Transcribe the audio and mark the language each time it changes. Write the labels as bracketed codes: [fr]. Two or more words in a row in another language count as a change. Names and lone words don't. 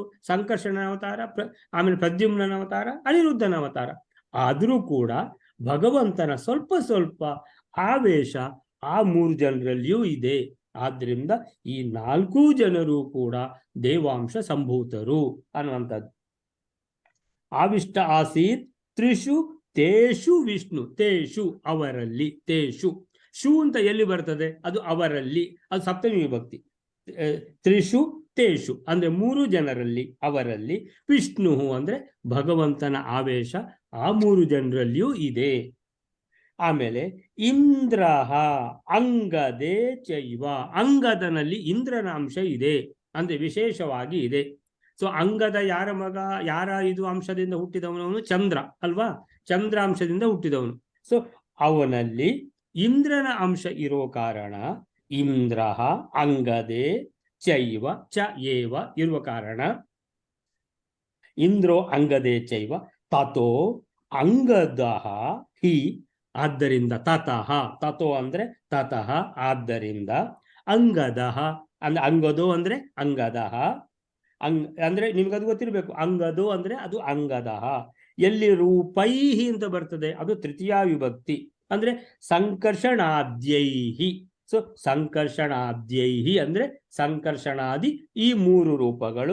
[kn] ಸಂಕರ್ಷಣನ ಅವತಾರ, ಆಮೇಲೆ ಪ್ರದ್ಯುಮ್ನ ಅವತಾರ, ಅನಿರುದ್ಧನ ಅವತಾರ. ಆದರೂ ಕೂಡ ಭಗವಂತನ ಸ್ವಲ್ಪ ಸ್ವಲ್ಪ ಆವೇಶ ಆ 3 ಜನರಲ್ಲಿಯೂ ಇದೆ. ಆದ್ರಿಂದ ಈ 4 ಜನರು ಕೂಡ ದೇವಾಂಶ ಸಂಭೂತರು ಅನ್ನುವಂಥದ್ದು. [sa] ಆವಿಷ್ಟ ಆಸೀತ್ ತ್ರಿಷು ತೇಷು ವಿಷ್ಣು. [kn] ತೇಷು ಅವರಲ್ಲಿ, ತೇಷು ಶು ಅಂತ ಎಲ್ಲಿ ಬರ್ತದೆ? ಅದು ಅವರಲ್ಲಿ, ಅದು ಸಪ್ತಮಿ ವಿಭಕ್ತಿ. [sa] ತ್ರಿಷು ತೇಷು [kn] ಅಂದ್ರೆ 3 ಜನರಲ್ಲಿ, ಅವರಲ್ಲಿ. ವಿಷ್ಣು ಅಂದ್ರೆ ಭಗವಂತನ ಆವೇಶ ಆ 3 ಜನರಲ್ಲಿಯೂ ಇದೆ. ಆಮೇಲೆ [sa] ಇಂದ್ರಹ ಅಂಗದೇ ಚೈವ, [kn] ಅಂಗದನಲ್ಲಿ ಇಂದ್ರನ ಅಂಶ ಇದೆ ಅಂದ್ರೆ ವಿಶೇಷವಾಗಿ ಇದೆ. ಸೊ ಅಂಗದ ಯಾರ ಮಗ? ಯಾರ ಇದು ಅಂಶದಿಂದ ಹುಟ್ಟಿದವನು? ಚಂದ್ರ ಅಲ್ವಾ? ಚಂದ್ರ ಅಂಶದಿಂದ ಹುಟ್ಟಿದವನು. ಸೊ ಅವನಲ್ಲಿ ಇಂದ್ರನ ಅಂಶ ಇರೋ ಕಾರಣ [sa] ಇಂದ್ರಹ ಅಂಗದೇ ಚೈವ ಚ ಏವ [kn] ಇರುವ ಕಾರಣ [sa] ಇಂದ್ರೋ ಅಂಗದೇ ಚೈವ ತಥೋ ಅಂಗದಃ ಹಿ. [kn] ಆದ್ದರಿಂದ ತತಃ, ತಥೋ ಅಂದ್ರೆ ತತಃ ಆದ್ದರಿಂದ, ಅಂಗದಃ ಅಂದ್ರೆ ಅಂಗದೋ ಅಂದ್ರೆ ಅಂಗದಃ, ಅಂದ್ರೆ ನಿಮ್ಗದು ಗೊತ್ತಿರ್ಬೇಕು. ಅಂಗದೋ ಅಂದ್ರೆ ಅದು ಅಂಗದಃ. ಎಲ್ಲಿ ರೂಪೈಹಿ ಅಂತ ಬರ್ತದೆ ಅದು ತೃತೀಯ ವಿಭಕ್ತಿ. ಅಂದ್ರೆ ಸಂಕರ್ಷಣಾದ್ಯೈಹಿ, ಸೊ ಸಂಕರ್ಷಣಾದ್ಯೈಹಿ ಅಂದ್ರೆ ಸಂಕರ್ಷಣಾದಿ ಈ ಮೂರು ರೂಪಗಳು.